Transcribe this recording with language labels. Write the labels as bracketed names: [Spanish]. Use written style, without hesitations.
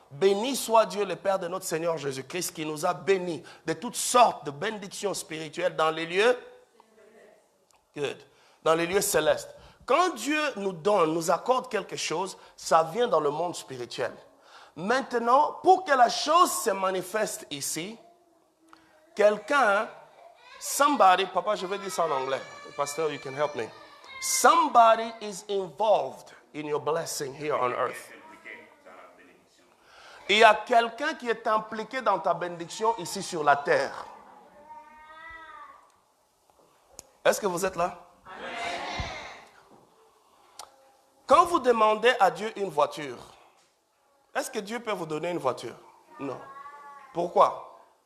[French] Béni soit Dieu le Père de notre Seigneur Jésus-Christ qui nous a bénis de toutes sortes de bénédictions spirituelles dans les lieux dans les lieux célestes. Quand Dieu nous donne, nous accorde quelque chose, ça vient dans le monde spirituel. Maintenant, pour que la chose se manifeste ici, [English] somebody, [French] papa, je vais dire ça en anglais. [English] Pastor, you can help me. Somebody is involved in your blessing here on earth. [French] Il y a quelqu'un qui est impliqué dans ta bénédiction ici sur la terre. Est-ce que vous êtes là? Amen. Quand vous demandez à Dieu une voiture, est-ce que Dieu peut vous donner une voiture? Non. Pourquoi?